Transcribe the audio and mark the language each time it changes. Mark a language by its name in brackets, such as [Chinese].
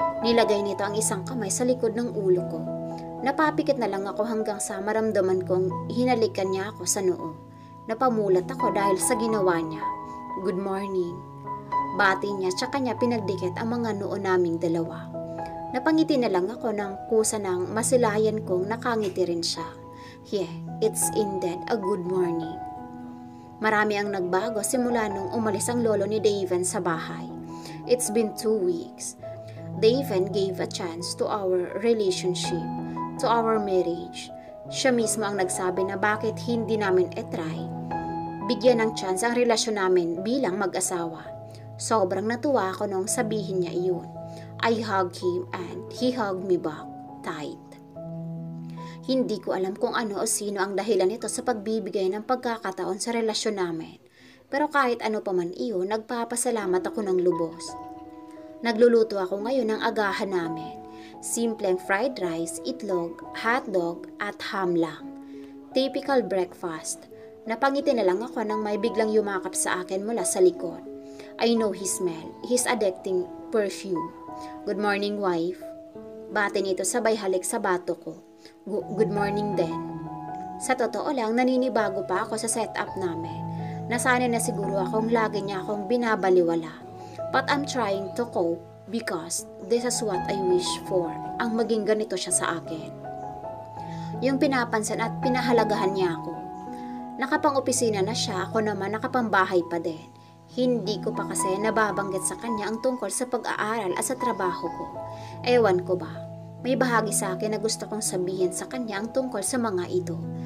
[Filipino] Nilagay nito ang isang kamay sa likod ng ulo ko. Napapikit na lang ako hanggang sa maramdaman kong hinalikan niya ako sa noo. Napamulat ako dahil sa ginawa niya. [English] Good morning. [Filipino] Bati niya tsaka niya pinagdikit ang mga noo naming dalawa. Napangiti na lang ako ng kusa ng masilayan kong nakangiti rin siya. [English] Yeah, it's indeed a good morning. [Filipino] Marami ang nagbago simula nung umalis ang lolo ni Daven sa bahay. [English] It's been 2 weeks. Daven gave a chance to our relationship, to our marriage. [Filipino] Siya mismo ang nagsabi na bakit hindi namin etry. Bigyan ng chance ang relasyon namin bilang mag-asawa. Sobrang natuwa ako nung sabihin niya iyon. [English] I hugged him and he hugged me back tight. [Filipino] Hindi ko alam kung ano o sino ang dahilan nito sa pagbibigay ng pagkakataon sa relasyon namin. Pero kahit ano pa man iyon, nagpapasalamat ako ng lubos. Nagluluto ako ngayon ng agahan namin. Simpleng fried rice, itlog, hotdog at ham lang. [English] Typical breakfast. [Filipino] Napangiti na lang ako nang may biglang yumakap sa akin mula sa likod. [English] I know his smell, his addicting perfume. Good morning, wife. [Filipino] Bati nito sabay halik sa bato ko. [English] Good morning [Filipino] din. Sa totoo lang, naninibago pa ako sa setup namin. Nasanay na siguro akong lagi niya akong binabaliwala. [English] But I'm trying to cope because this is what I wish for. [Filipino] Ang maging ganito siya sa akin. Yung pinapansin at pinahalagahan niya ako. Nakapang-opisina na siya, ako naman nakapambahay pa din. Hindi ko pa kasi nababanggit sa kanya ang tungkol sa pag-aaral at sa trabaho ko. Ewan ko ba, may bahagi sa akin na gusto kong sabihin sa kanya ang tungkol sa mga ito.